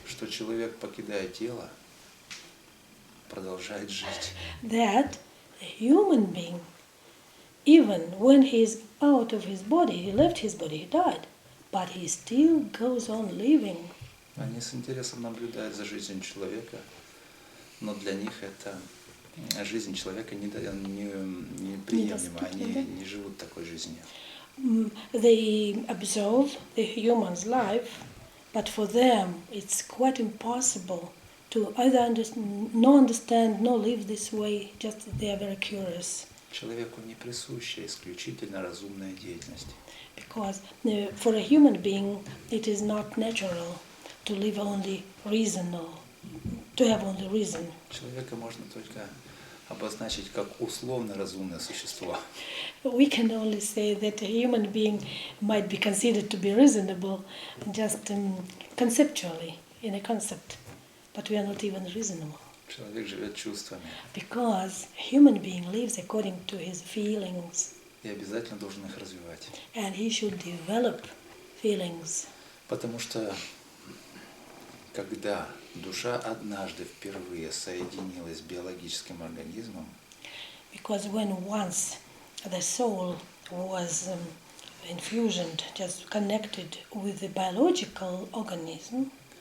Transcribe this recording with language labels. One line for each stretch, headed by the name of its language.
Russian: Что человек, покидая тело, продолжает жить.
English: that a human being, even when he is out of his body, he left his body, he died, but he still goes on living.
Russian: Они с интересом наблюдают за жизнью человека, но для них это жизнь человека неприемлема. Они не живут такой жизнью.
English: They observe the human's life, but for them it's quite impossible to either understand nor live this way, just they are very curious.
Russian: Человеку не присуща исключительно разумная деятельность.
English: Because for a human being it is not natural to live only reason or to have only reason.
Russian: Человека можно только обозначить как условно разумное существо.
English: We can only say that a human being might be considered to be reasonable just conceptually, in a concept, but we are not even reasonable.
Russian: Человек живет чувствами
English: Because a human being lives according to his feelings,
Russian: и обязательно должен их развивать.
English: and he should develop feelings.
Russian: Потому что когда душа однажды впервые соединилась с биологическим организмом,
English: Because when once the soul was infusioned, just connected with the biological organism,